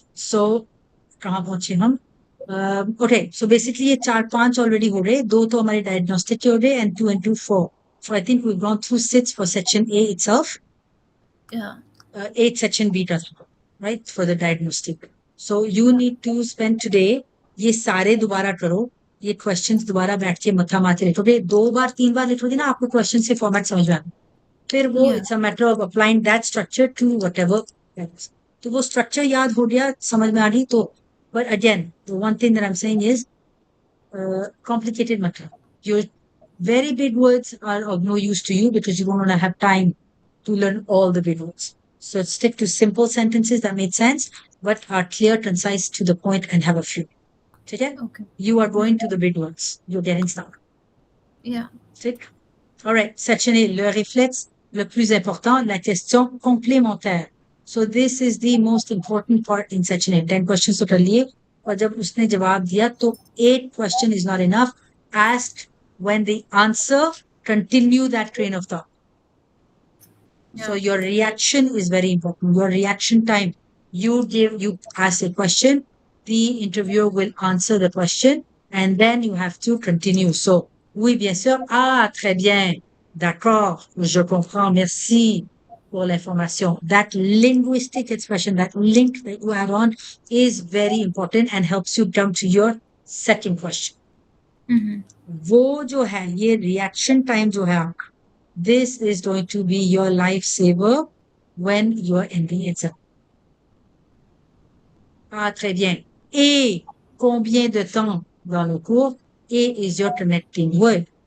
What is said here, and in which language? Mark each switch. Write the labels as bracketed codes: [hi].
[en] So, [hi] कहाँ पहुंचे हम? [en] Okay, so basically [hi] ये 4-5 [en] already [hi] हो गए. 2 तो हमारे diagnostic के हो गए and 2 and 2, 4. [en] So I think we've gone through 6 for section A itself. Yeah. 8 section B [hi] का था, [en] right, for the diagnostic. So you need to spend today, [hi] ये सारे दोबारा करो, ये questions दोबारा बैठ के मथा मारते लिखोगे, 2 बार 3 बार लिखोगे ना, आपको question से format समझ में आएगा. फिर वो [en] Yeah. it's a matter of applying that structure to whatever that is. [hi] तो वो structure याद हो गया, समझ में आ गई तो, [en] but again, the one thing that I'm saying is, complicated matter. Your very big words are of no use to you because you won't have time to learn all the big words. So stick to simple sentences that make sense, but are clear, concise, to the point, and have a few. Okay? Okay. You are going to the big words. You're getting stuck. Yeah. Stick. All right. [fr] Section A, le réflexe le plus important, la question complémentaire. [en] So this is the most important part in section A. [hi] 10 questions to कर लिए और जब उसने जवाब दिया तो 8 [en] question is not enough. Ask when the answer, continue that train of thought. So your reaction is very important. Your reaction time. You ask a question, the interviewer will answer the question, and then you have to continue. [fr] So, oui, bien sûr. Ah, très bien. D'accord. Je comprends. Merci pour l'information. [en] That linguistic expression, that link that you add on is very important and helps you jump to your second question. [hi] वो जो है, ये [en] reaction time [hi] जो है आपका, [en] this is going to be your lifesaver when you're in the exam. [fr] Ah, très bien. Et combien de temps dans le cours? [en] Et is your connecting word.